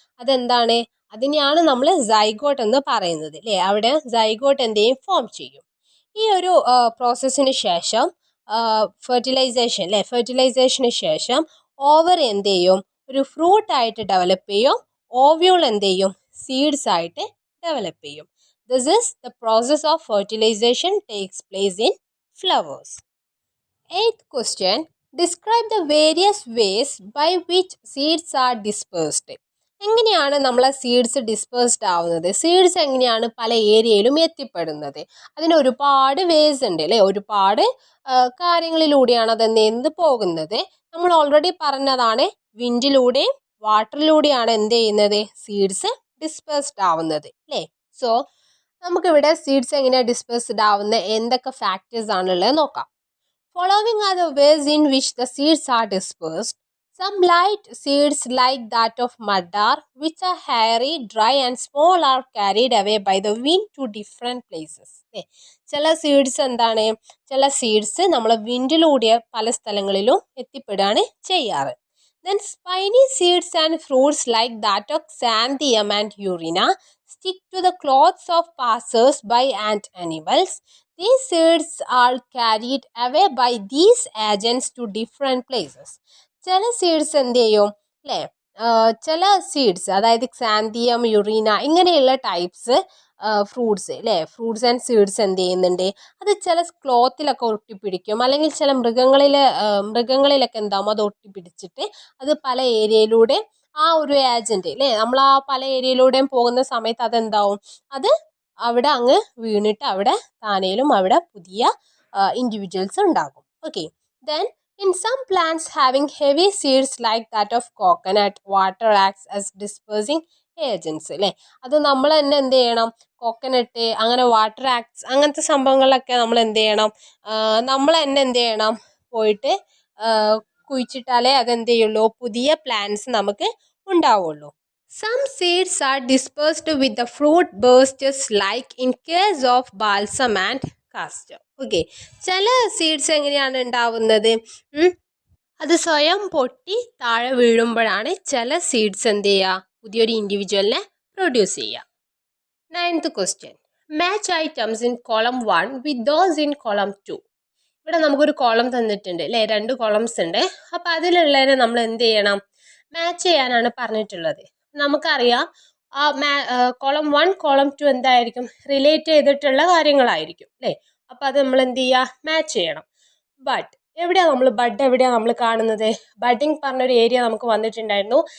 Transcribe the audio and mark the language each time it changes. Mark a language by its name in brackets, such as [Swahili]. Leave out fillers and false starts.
[Malayalam] അതെന്താണ്, അതിനെയാണ് നമ്മൾ സൈഗോട്ട് എന്ന് പറയുന്നത് അല്ലേ. അവിടെ സൈഗോട്ട് എന്ത് ചെയ്യും, ഫോം ചെയ്യും. ഈ ഒരു പ്രോസസ്സിന് ശേഷം ഫെർട്ടിലൈസേഷന് ശേഷം ഓവർ എന്ത് ചെയ്യും, ഒരു ഫ്രൂട്ടായിട്ട് ഡെവലപ്പ് ചെയ്യും. ഓവ്യൂൾ എന്ത് ചെയ്യും, സീഡ്സ് ആയിട്ട് ഡെവലപ്പ് ചെയ്യും. [English] This is the process of fertilization takes place in flowers. Eighth question. Describe the various ways by which seeds are dispersed. [Malayalam] എങ്ങനെയാണ് നമ്മളെ സീഡ്സ് ഡിസ്പേഴ്സ്ഡ് ആവുന്നത്, സീഡ്സ് എങ്ങനെയാണ് പല ഏരിയയിലും എത്തിപ്പെടുന്നത്. അതിന് ഒരുപാട് വേസ് ഉണ്ട് അല്ലേ, ഒരുപാട് കാര്യങ്ങളിലൂടെയാണ് അതെന്ത് പോകുന്നത്. നമ്മൾ ഓൾറെഡി പറഞ്ഞതാണ്, വിൻഡിലൂടെയും വാട്ടറിലൂടെയാണ് എന്ത് ചെയ്യുന്നത്, സീഡ്സ് ഡിസ്പേഴ്സ്ഡ് ആവുന്നത് അല്ലേ. സോ നമുക്കിവിടെ സീഡ്സ് എങ്ങനെയാണ് ഡിസ്പേഴ്സ്ഡ് ആവുന്നത്, എന്തൊക്കെ ഫാക്ടേഴ്സ് ആണുള്ളത് നോക്കാം. [English] Following are the ways in which the seeds are dispersed. Some light seeds like that of madar, which are hairy, dry and small, are carried away by the wind to different places. [Malayalam] ചില seeds എന്താണ്, ചില seeds നമ്മൾ വിൻഡിലൂടെ പല സ്ഥലങ്ങളിലും എത്തിപ്പെടുകയാണ് ചെയ്യാറ്. [English] Then spiny seeds and fruits like that of xanthium and urena stick to the clothes of passers-by and animals. These seeds are carried away by these agents to different places. [Malayalam] ചില seeds എന്ത് ചെയ്യും അല്ലേ, ചില seeds അതായത് xanthium, urena ഇങ്ങനെയുള്ള types fruits അല്ലേ, fruits and seeds എന്ത് ചെയ്യുന്നുണ്ട്, അത് ചില ക്ലോത്തിലൊക്കെ ഒട്ടിപ്പിടിക്കും, അല്ലെങ്കിൽ ചില മൃഗങ്ങളിലൊക്കെ എന്താവും അത് ഒട്ടിപ്പിടിച്ചിട്ട് അത് പല ഏരിയയിലൂടെ ആ ഒരു ഏജന്റ് അല്ലേ, നമ്മൾ ആ പല ഏരിയയിലൂടെയും പോകുന്ന സമയത്ത് അതെന്താവും, അത് അവിടെ അങ്ങ് വീണിട്ട് അവിടെ താനേലും അവിടെ പുതിയ ഇൻഡിവിജ്വൽസ് ഉണ്ടാകും. Okay, then [English] in some plants having heavy seeds like that of coconut, water acts as dispersing agents [Malayalam] അല്ലേ, അത് നമ്മൾ തന്നെ എന്ത് ചെയ്യണം, കോക്കനട്ട് അങ്ങനെ വാട്ടർ ആക്ട്സ് അങ്ങനത്തെ സംഭവങ്ങളിലൊക്കെ നമ്മൾ എന്ത് ചെയ്യണം, നമ്മൾ തന്നെ എന്ത് ചെയ്യണം, പോയിട്ട് കുഴിച്ചിട്ടാലേ അതെന്ത് ചെയ്യുള്ളൂ, പുതിയ പ്ലാന്റ്സ് നമുക്ക് ഉണ്ടാവുള്ളൂ. [English] Some seeds are dispersed with the fruit bursts like in case of balsam and castor. [Malayalam] Okay, ചില സീഡ്സ് എങ്ങനെയാണ് ഉണ്ടാവുന്നത്, അത് സ്വയം പൊട്ടി താഴെ വീഴുമ്പോഴാണ് ചില സീഡ്സ് എന്ത് ചെയ്യുക, പുതിയൊരു ഇൻഡിവിജ്വലിനെ പ്രൊഡ്യൂസ് ചെയ്യുക. [English] 9th question. Match items in column 1 with those in column 2. [Malayalam] ഇവിടെ നമുക്കൊരു കോളം തന്നിട്ടുണ്ട് അല്ലേ, 2 കോളംസ് ഉണ്ട്. അപ്പോൾ അതിലുള്ളതിനെ നമ്മൾ എന്ത് ചെയ്യണം, മാച്ച് ചെയ്യാനാണ് പറഞ്ഞിട്ടുള്ളത്. നമുക്കറിയാം ആ കോളം 1 കോളം 2 എന്തായിരിക്കും, റിലേറ്റ് ചെയ്തിട്ടുള്ള കാര്യങ്ങളായിരിക്കും അല്ലേ. അപ്പോൾ അത് നമ്മൾ എന്ത് ചെയ്യുക, മാച്ച് ചെയ്യണം. ബട്ട് എവിടെയാണ് നമ്മൾ കാണുന്നത്, ബഡിങ് പറഞ്ഞൊരു ഏരിയ നമുക്ക് വന്നിട്ടുണ്ടായിരുന്നു.